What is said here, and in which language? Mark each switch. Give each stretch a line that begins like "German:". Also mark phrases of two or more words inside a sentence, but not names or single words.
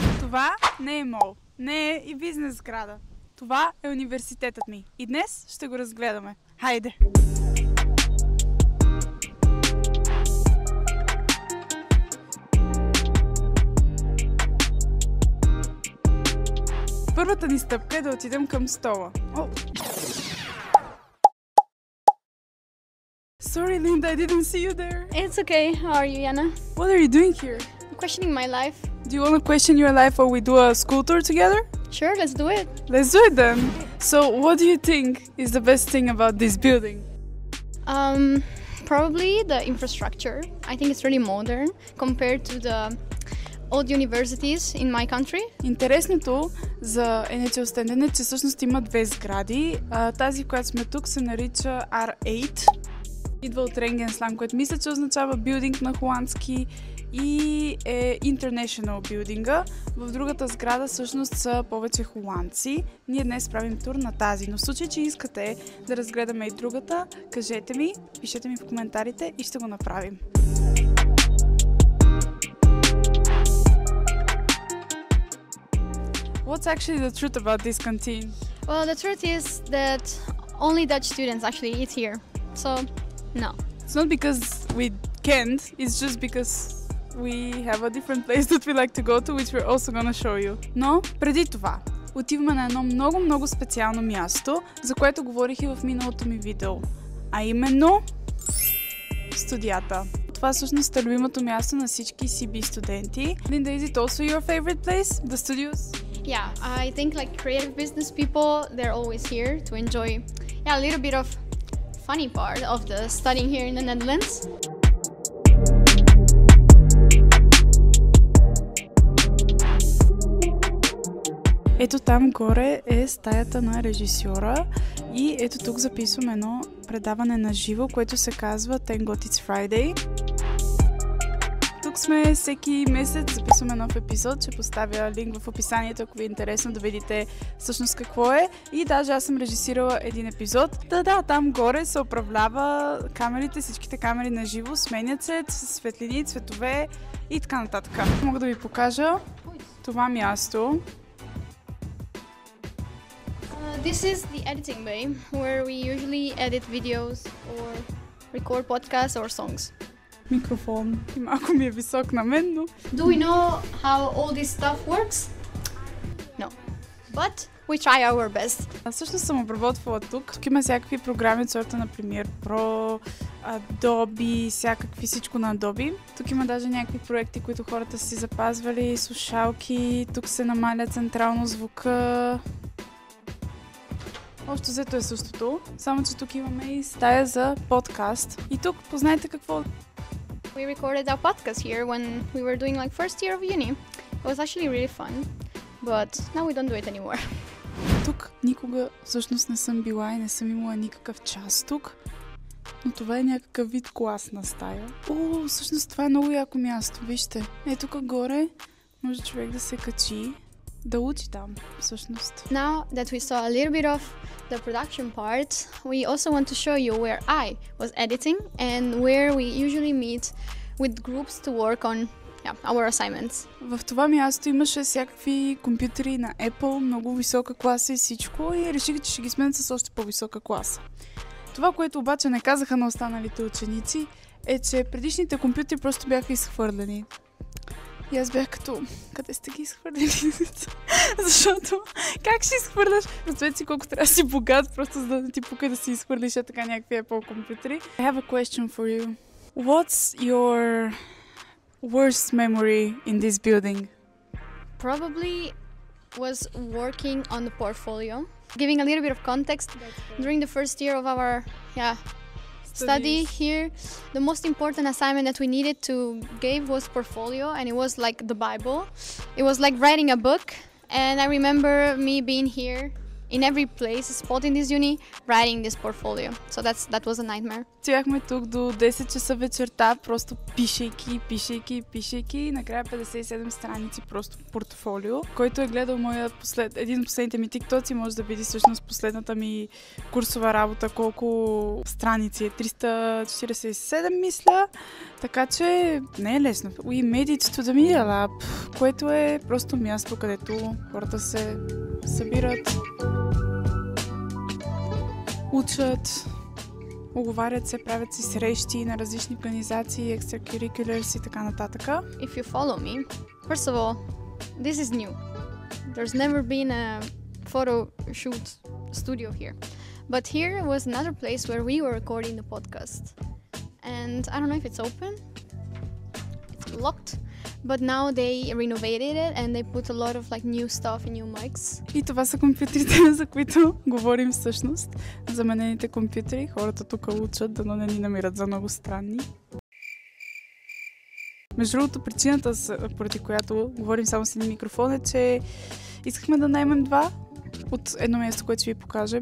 Bulgarian: Това не е мол, не е и бизнес сграда. Това е университетът ми. И днес ще го разгледаме. Хайде! Първата ни стъпка е да отидем към стола.
English: Sorry, Linda, I didn't see you there. It's okay. How are you, Yana? What are you doing here? I'm questioning my life. Do you want to question your life while we do a school tour together? Sure, let's do it. Let's do it then. So, what do you think is the best thing about this building? Probably the infrastructure. I think it's really modern compared to the old universities in my country.
Bulgarian: Интересното за НЦ Остенден е, че всъщност има две сгради. Тази, в която сме тук, се нарича R8. Идва от ренген сланг, което мисля, че означава билдинг на холандски и е International билдинга. В другата сграда всъщност са повече холандци. Ние днес правим тур на тази, но в случай, че искате да разгледаме и другата, кажете ми, пишете ми в коментарите и ще го направим.
English: What's actually the truth about this canteen? Well, the truth is that only Dutch students actually eat here. So, no. It's not because we can't, it's just because we have a different place that we like to go to, which we're also gonna show you.
Bulgarian: Но преди това, отиваме на едно много специално място, за което говорих и в миналото ми видео. А именно студията. Това всъщност е любимото място на всички CB студенти.
English: Linda, is it also your favorite place, the studios? Yeah, I think like creative business people, they're always here to enjoy a little bit of funny part of the studying here in the Netherlands.
Bulgarian: Ето там горе е стаята на режисьора и ето тук записвам едно предаване на живо, което се казва Thank God It's Friday. Тук сме всеки месец, записваме нов епизод, ще поставя линк в описанието, ако ви е интересно да видите всъщност какво е. И даже аз съм режисирала един епизод. Да, там горе се управлява камерите, всичките камери на живо, сменят се, светлини, цветове и така нататък. Мога да ви покажа това място.
English: This is the editing bay, where we usually edit videos or record podcasts or songs.
Bulgarian: Микрофон. И малко ми е висок на мен, но...
English: Do we know how all this stuff works? No. But we try our best.
Bulgarian: Аз всъщност съм обработвала тук. Тук има всякакви програми от сорта на Premiere Pro, Adobe, всякакви всичко на Adobe. Тук има даже някакви проекти, които хората си запазвали, слушалки. Тук се намаля централно звука. Общо взето е същото, само че тук имаме и стая за подкаст. И тук познайте какво...
English: We recorded our podcast here when we were doing like first year of uni. It was actually really fun, but now we don't do it anymore.
Bulgarian: Тук никога всъщност не съм била и не съм имала никакъв час тук, но това е някакъв вид класна стая. Всъщност това е много яко място, вижте. Тук горе може човек да се качи, да учи там, всъщност.
English: Now that we saw a little bit of the production part, we also want to show you where I was editing and where we usually meet with groups to work on our assignments.
Bulgarian: В това място имаше всякакви компютри на Apple, много висока класа и всичко и решиха, че ще ги сменят с още по-висока класа. Това, което обаче не казаха на останалите ученици, е, че предишните компютри просто бяха изхвърлени. И аз бях като, къде сте ги изхвърлили? Защото, как ще изхвърляш? Представете си колко трябва да си богат, просто за да ти пука да си изхвърлиш така някакви Apple компютри.
English: I have a question for you. What's your worst memory in this building? Probably was working on the portfolio. Giving a little bit of context, during the first year of our study here, the most important assignment that we needed to give was portfolio, and it was like the Bible. It was like writing a book, and I remember me being here in every place, spot in this uni, writing this portfolio. So that was a nightmare.
Bulgarian: Стояхме тук до 10 часа вечерта, просто пишейки. Накрая 57 страници просто портфолио. Който е гледал един от последните ми тиктоци, може да види всъщност последната ми курсова работа, колко страници е. 347, мисля. Така че не е лесно.
English: We made it to the Media Lab,
Bulgarian: което е просто място, където хората се събират, учат, оговарят се, правят си срещи на различни организации, extracurriculars и така нататък.
English: If you follow me, first of all, this is new. There's never been a photo shoot studio here. But here was another place where we were recording the podcast. And I don't know if it's open. It's locked. But now they renovated it and they put a lot of like new stuff and new mics.
Bulgarian: И това са компютрите, за които говорим всъщност. Заменените компютри. Хората тук учат, дано не ни намират за много странни. Между другото, причината, поради която говорим само с един микрофон, е, че искахме да наймем два от едно място, което ще ви покажем.